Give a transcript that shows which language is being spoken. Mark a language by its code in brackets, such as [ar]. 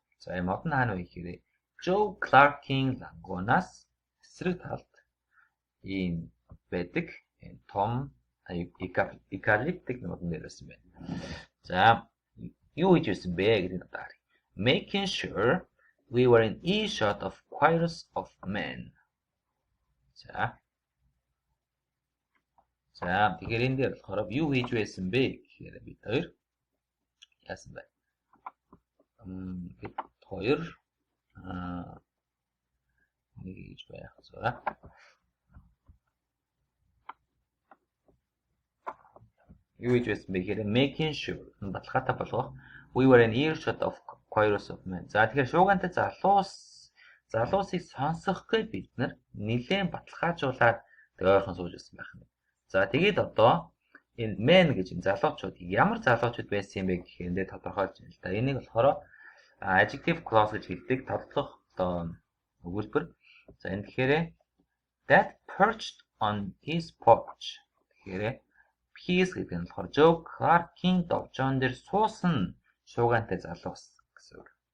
[mn] За энэ мод нь хаана вэ гэхээр Joe Clark-ийн лангуунаас эсрэг талд ийм байдаг энэ том eucalyptic модон дээр байсан байна. За юу хийж байсан бэ гэдэг нь одоо харъя. [en] Making sure we were in earshot of chorus of men. [mn] За тэгэхээр энэ дээр болохоор юу хийж байсан бэ гэхээр бид хоёр яасан бэ? 2 нэг гэж байх Zora. Юу гэж байсан бэ гэхээр [en] making sure [mn] баталгаатай болгох. [en] We were an earshot of chorus of men. [mn] За тэгэхээр шуугантай залуусыг сонсохгүй бид нар нэлээд баталгаажуулаад ойрхон сууж байсан байх юм. За тэгээд одоо энэ men гэж энэ залуучууд ямар залуучууд байсан юм бэ гэхээр энэ тодорхойлж байна л да. Энийг болохоор adjective clause гэж хэлдэг тодорхойлох одоо өгүүлбэр. За энэ тэгэхээр [en] that perched on his porch. [mn] Тэгэхээр his гэдэг нь болохоор Joe Clark-ийн довжоон дээр суусан шуугантай залуус гэсэн үг.